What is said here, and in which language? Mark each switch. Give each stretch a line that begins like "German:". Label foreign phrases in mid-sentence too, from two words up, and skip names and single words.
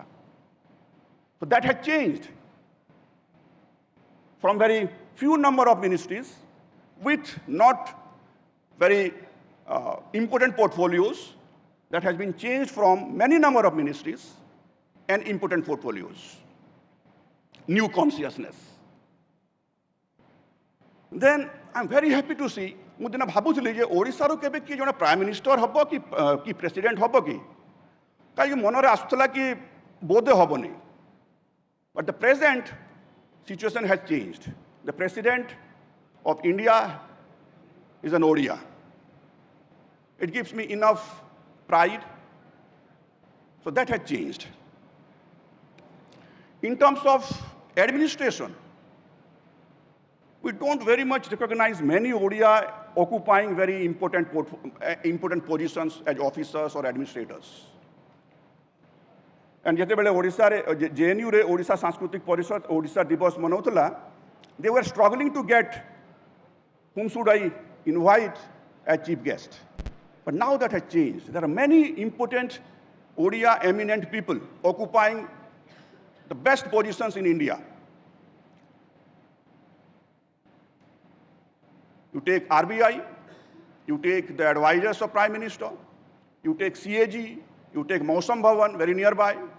English: So that had changed from very few number of ministries with not very important portfolios. That has been changed from many number of ministries and important portfolios. New consciousness. Then I'm very happy to see,
Odia: ମୁଁ ଦିନ ଭାବୁଥିଲି ଯେ ଓଡ଼ିଶାରୁ କେବେ କିଏ ଜଣେ
English: prime minister
Odia: ହେବ କି ପ୍ରେସିଡେଣ୍ଟ ହେବ କି କାହିଁକି ମନରେ ଆସୁଥିଲା କି ବୋଧେ ହେବନି.
English: But the present situation has changed. The president of India is an Odia. It gives me enough pride. So that had changed. In terms of administration, we don't very much recognize many Odia occupying very important positions as officers or administrators.
Odia: And ଯେତେବେଳେ ଓଡ଼ିଶାରେ JNU ରେ ଓଡ଼ିଶା ସାଂସ୍କୃତିକ ପରିଷଦ ଓଡ଼ିଶା ଦିବସ ମନାଉଥିଲା,
English: they were struggling to get whom should I invite as chief guest. But now that has changed. There are many important Odia eminent people occupying the best positions in India. You take RBI, you take the advisors of Prime Minister, you take CAG, you take Mausam Bhavan, very nearby.